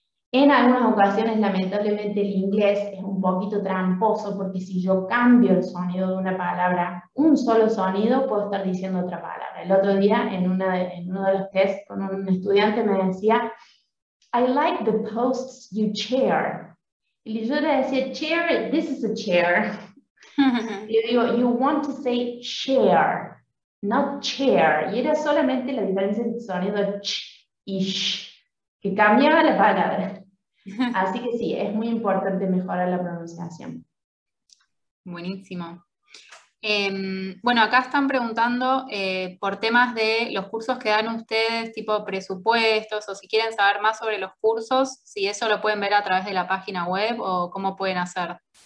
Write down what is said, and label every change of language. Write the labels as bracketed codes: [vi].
[es] En algunas ocasiones, lamentablemente, el inglés es un poquito tramposo porque si yo cambio el sonido de una palabra, un solo sonido, puedo estar diciendo otra palabra. El otro día, en uno de los tests con un estudiante me decía, [en] I like the posts you chair. [es] Y yo le decía, [en] chair, this is a chair. [es] Yo digo, [en] you want to say share, not chair. [es] Y era solamente la diferencia entre el sonido ch y sh, que cambiaba la palabra. Así que sí, es muy importante mejorar la pronunciación. Buenísimo. Bueno, acá están preguntando por temas de los cursos que dan ustedes, tipo presupuestos, o si quieren saber más sobre los cursos, si eso lo pueden ver a través de la página web o cómo pueden hacer.